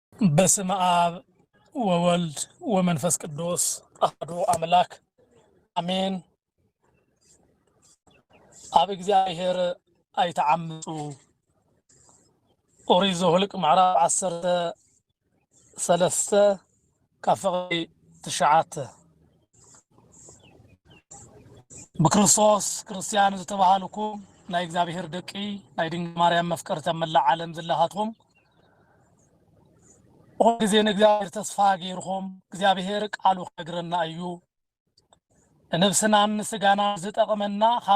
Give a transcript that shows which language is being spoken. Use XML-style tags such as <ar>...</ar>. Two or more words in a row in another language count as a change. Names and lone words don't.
<gez>በስመ አብ ወወልድ ወመንፈስ ቅዱስ አሐዱ አምላክ አሜን።</gez> <ti>አብ እግዚአብሔር አይተዓምፁ ኦሪት ዘኍልቍ ምዕራፍ 13 ካፍቕዲ 9 በክርስቶስ ክርስቲያን ዝተባሃልኩም ናይ እግዚአብሔር ደቂ ናይ ድንግል ማርያም መፍቀርተ መላእ ዓለም ዘለኻትኩም ጊዜ ንእግዚአብሔር ተስፋ ገይርኩም እግዚአብሔር ቃሉ ከነግረና እዩ ነፍስናን ስጋና ዝጠቅመና ካብ</ti>